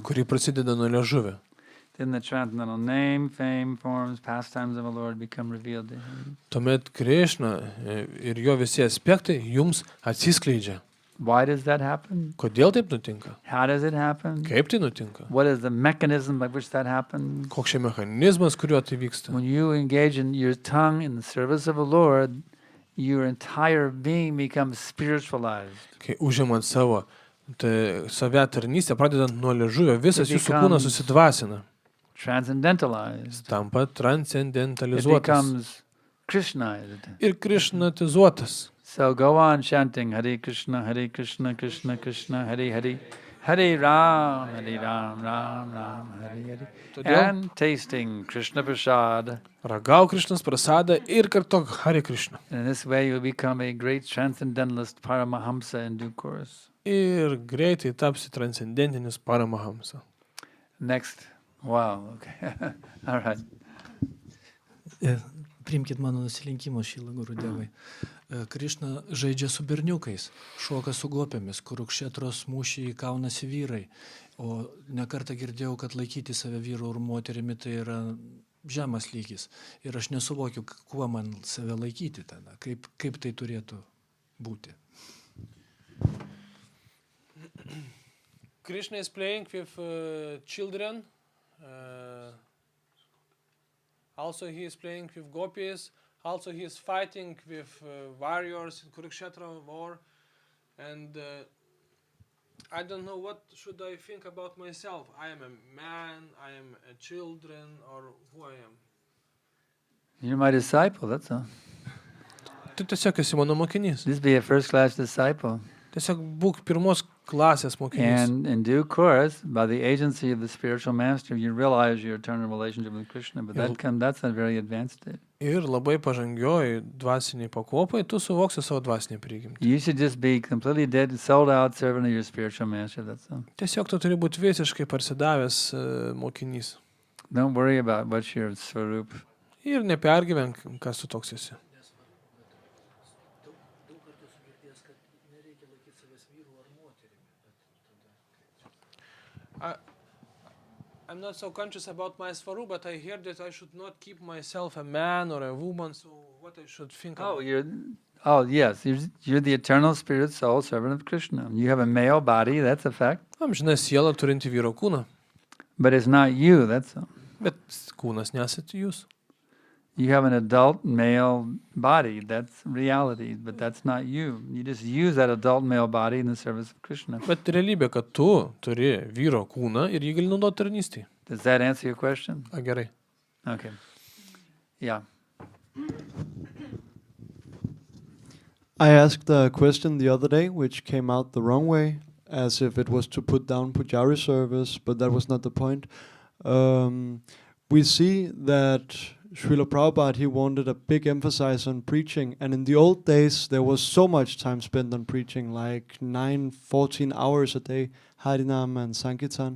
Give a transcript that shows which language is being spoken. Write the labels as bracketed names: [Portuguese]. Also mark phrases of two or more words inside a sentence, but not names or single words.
[Lithuanian] kuri prasideda nuo liežuvio, [English] then the transcendental name, fame, forms, pastimes of a Lord become revealed to him. [Lithuanian] tuomet Krišna ir jo visi aspektai jums atsiskleidžia. [English] Why does that happen? [Lithuanian] Kodėl taip nutinka? [English] How does it happen? [Lithuanian] Kaip tai nutinka? [English] What is the mechanism by which that happens? [Lithuanian] Koks čia mechanizmas, kuriuo tai vyksta? [English] When you engage in your tongue in the service of a Lord, your entire being becomes spiritualized. [Lithuanian] Kai užimant savo save tarnystę, pradedant nuo liežuvio, visas [English] It [Lithuanian] jūsų kūnas [English] becomes [Lithuanian] susidvasina. [English] Transcendentalized. [Lithuanian] Tampa [English] It [Lithuanian] transcendentalizuotas [English] becomes Krishnized. [Lithuanian] ir krišnatizuotas. [English] So go on chanting [Sanskrit] Hare Krishna, Krishna Krishna, Hare Hare, Hare Ram, Ram Ram, Hare Hare, [English] and tasting Krishna Prasad. [Lithuanian] Ragau Krišnos prasadą ir kartok [Sanskrit] Hare Krishna. [English] And in this way you become a great transcendentalist Paramahamsa in due course. [Lithuanian] Ir greitai tapsi transcendentinis Paramahamsa. [English] Next. Wow, okay. All right. [Lithuanian] Priimkit mano nusilenkimus, Šila Gurudevai. Krišna žaidžia su berniukais, šoka su gopėmis, kur Kšetros mūšį kaunasi vyrai. O nekartą girdėjau, kad laikyti save vyru ir moterimi tai yra žemas lygis. Ir aš nesuvokiu, kuo man save laikyti tada, kaip tai turėtų būti. [English] Krishna is playing with children. Also he is playing with gopis. Also he is fighting with warriors in Kurukshetra war. And I don't know what should I think about myself. I am a man, I am a children, or who I am. You're my disciple, that's all. [Lithuanian] Tu tiesiog esi mano mokinys. [English] Just be a first-class disciple. [Lithuanian] Tiesiog būk pirmos klasės mokinys. [English] And in due course, by the agency of the spiritual master, you realize your eternal relationship with Krishna, but that's a very advanced state. [Lithuanian] Ir labai pažangioj dvasiniai pakopai, tu suvoksi savo dvasinį prigimtį. [English] You should just be completely dead, sold out servant of your spiritual master, that's all. [Lithuanian] Tiesiog tu turi būti visiškai parsidavęs mokinys. [English] Don't worry about what's your svarup. [Lithuanian] Ir nepergyvenk, kas tu toks esi. [English] I'm not so conscious about my svaru, but I hear that I should not keep myself a man or a woman, so what I should think about. Yes, you're the eternal spirit soul servant of Krishna. You have a male body, that's a fact. [Lithuanian] Amžina siela turinti vyro kūną. [English] But it's not you, that's all. [Lithuanian] Bet kūnas nesate jūs. [English] You have an adult male body, that's reality, but that's not you. You just use that adult male body in the service of Krishna. [Lithuanian] Bet realybė, kad tu turi vyro kūną ir jį gali naudoti tarnystėje. [English] Does that answer your question? [Lithuanian] Gerai. [English] Okay. Yeah. I asked a question the other day which came out the wrong way, as if it was to put down Pujari service, but that was not the point. We see that Srila Prabhupada, he wanted a big emphasis on preaching, and in the old days there was so much time spent on preaching, like 9-14 hours a day, Harinam and Sankirtan.